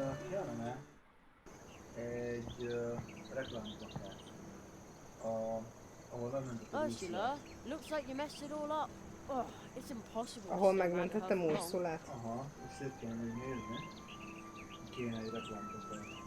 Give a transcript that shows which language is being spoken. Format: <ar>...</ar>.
<hu>Kellene egy reklámplakát, ahol megmentetted</hu> <en>Ursula, looks like you messed it all up. Oh, it's impossible.</en> <hu>Ahol megmentettem Ursulát. Aha, és szét kéne még nézni. Kéne egy reklámplakát.</hu>